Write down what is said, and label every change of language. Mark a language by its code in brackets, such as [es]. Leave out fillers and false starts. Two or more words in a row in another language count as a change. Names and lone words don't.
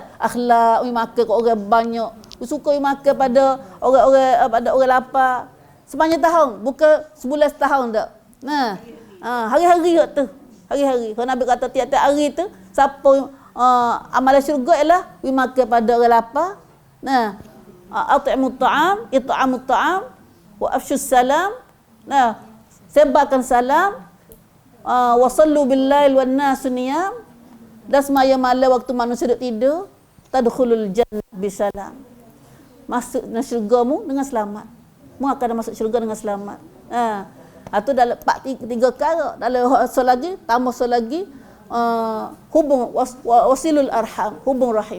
[ms] Akhlak, makan kat orang banyak. Suka makan pada orang-orang pada orang lapar. Sepanjang tahun, bukan sebulan setahun dak. Nah, hari-hari tu. Hari-hari. Kalau Nabi kata tiap-tiap hari tu, siapa amalan syurga ialah makan pada orang lapar. Nah, [ar] أطعم الطعام، إطعام الطعام، وأفشوا السلام. [ms] Nah, sebarkan salam. [ar] وصلوا بالليل والناس نيام. [ms] Dan semaya malam waktu manusia duduk tidur, [ar] تدخلوا الجنة بسلام. [ms] Masuk syurgamu dengan selamat. Mu akan masuk syurga dengan selamat. Itu dalam 3 perkara. Dalam soal lagi, tambah soal lagi, hubung [ar] واصل الأرحام, [ms] hubung rahim.